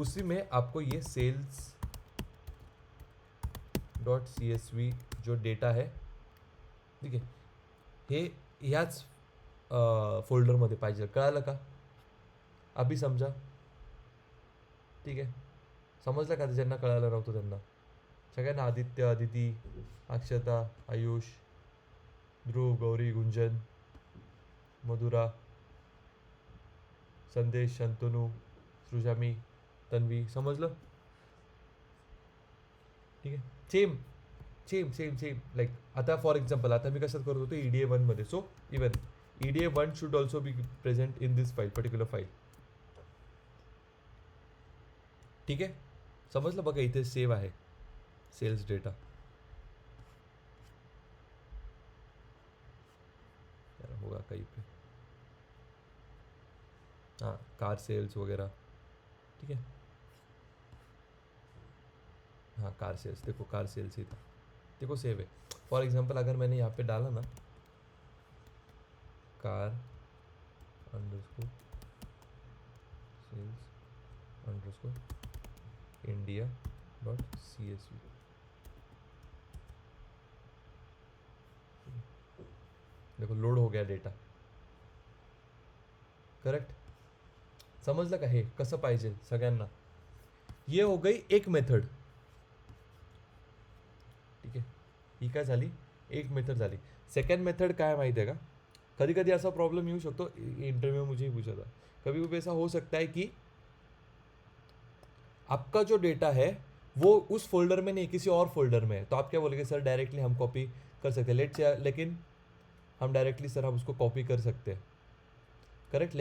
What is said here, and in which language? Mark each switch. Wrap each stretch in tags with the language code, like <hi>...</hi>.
<hi>उसी में आपको ये sales.csv जो डेटा है, ठीक है,</hi> <mr>हे ह्याच फोल्डरमध्ये पाहिजे, कळालं का,</mr> <hi>अभी समजा,</hi> <mr>ठीक आहे। समजलं का, ज्यांना कळालं नव्हतं त्यांना सगळ्यांना, आदित्य, अदिती, अक्षता, आयुष, ध्रुव, गौरी, गुंजन, मधुरा, संदेश, शंतनू, सृजामी, तन्वी, समजलं, ठीक आहे। Same same same same like आता फॉर एक्झाम्पल, आता मी कसं करत होतो EDA1 मध्ये,</mr> <en>so even EDA1 should also be present in this file,</en> <mr>particular file, ठीक आहे। समजलं बघा, इथे सेव आहे सेल्स डेटा,</mr> <hi>होगा कहीं पे, हाँ कार सेल्स वगैरह, ठीक है। हाँ कार सेल्स, देखो कार सेल्स ही था, देखो सेव है।</hi> <en>for example</en> <hi>अगर मैंने यहाँ पे डाला ना car underscore sales underscore India dot CSV, देखो लोड हो गया डेटा, करेक्ट।</hi> <mr>समजलं का हे कसं पाहिजे सगळ्यांना?</mr> <hi>ये हो गई एक मेथड,</hi> <mr>ठीक आहे, ही काय झाली एक मेथड झाली। सेकंड मेथड काय माहिती आहे का, कधी कधी असा प्रॉब्लेम येऊ शकतो,</mr> <hi>इंटरव्यू में मुझे ही पूछा था, कभी कभी ऐसा हो सकता है कि आपका जो डेटा है वो उस फोल्डर में नहीं किसी और फोल्डर में है, तो आप क्या बोलेंगे सर डायरेक्टली हम कॉपी कर सकते हैं, लेट से, लेकिन हम डायरेक्टली सर हम उसको कॉपी कर सकते हैं, करेक्ट।</hi>